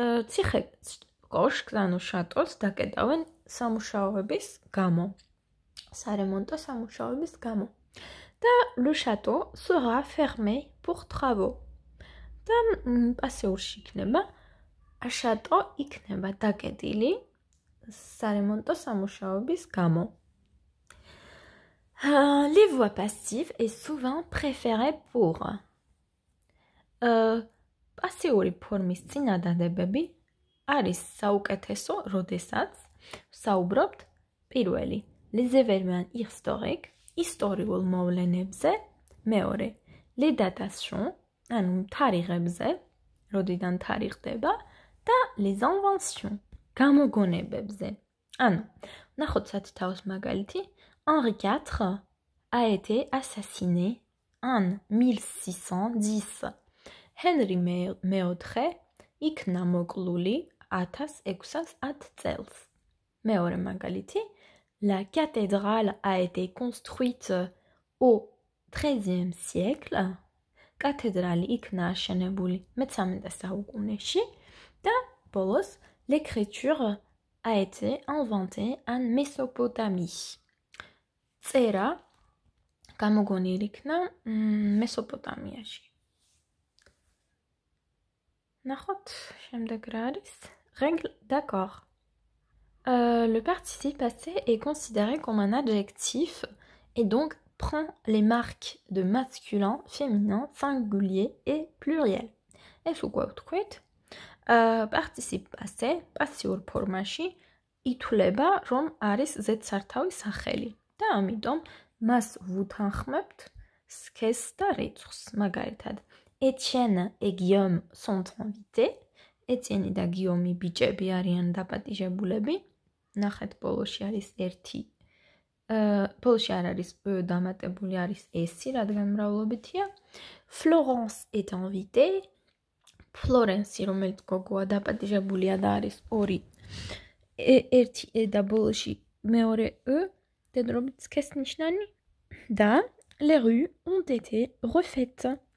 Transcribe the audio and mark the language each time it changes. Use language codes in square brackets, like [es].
[ka] ციხე კოშკს, ანუ შატოს დაკეტავენ სამუშაოების გამო. სარემონტო სამუშაოების გამო. [fr] და le château sera fermé pour travaux. [ka] და პასიურში იქნება შატო იქნება დაკეტილი სარემონტო სამუშაოების გამო. [fr] Les voix passives est souvent préférée pour [ka] პასიური ფორმის წინადადებები არის საუკეთესო, როდესაც საუბრობთ პირველი [fr] les événements historiques, [ka] ისტორიულ მოვლენებზე, მეორე [fr] les datations, [ka] ანუ თარიღებზე, როდიდან თარიღდება და [fr] les inventions, [ka] გამოგონებებზე. ანუ, ნახოთ სათითაოს მაგალითი, [fr] Henri IV a été assassiné en 1610. [ka] Henri მეოთხე იქნა მოკლული 1610 წელს. მეორე მაგალითი, [fr] la cathédrale a été construite au XIIIe siècle. [ka] კათედრალი იქნა აშენებული მე-13 საუკუნეში და ბოლოს [fr] l'écriture a été inventée en Mésopotamie. [ka] წერა გამოგონილი იქნა მესოპოტამიაში. ნახოთ, შემდეგ რა არის? [fr] Règle d'accord. Le participe passé est considéré comme un adjectif et donc prend les marques de masculin, féminin, singulier et pluriel. [ka] ეს უკვე ვთქვით, participe passé, პასიურ ფორმაში ითვლება, რომ არის ზედსართავი სახელი და ამიტომ მას ვუთანხმებთ სქესს და რიცხვს. მაგალითად, [fr] Étienne et Guillaume sont invités. [ka] Étienne და Guillaume ბიჭები არიან დაპატიჟებულები. ნახეთ, ბოლოში არის ერთი. ბოლოში არ არის დამატებული, არის ესი, რადგან მრავლობითია. [fr] Florence est invitée. [ka] Florence, რომელიც გოგოა, დაპატიჟებულია და არის ორი. ერთი ე და ბოლოში მეორე ე, დედრობით სქესნიშნანი. [fr] და les rues ont été refaites.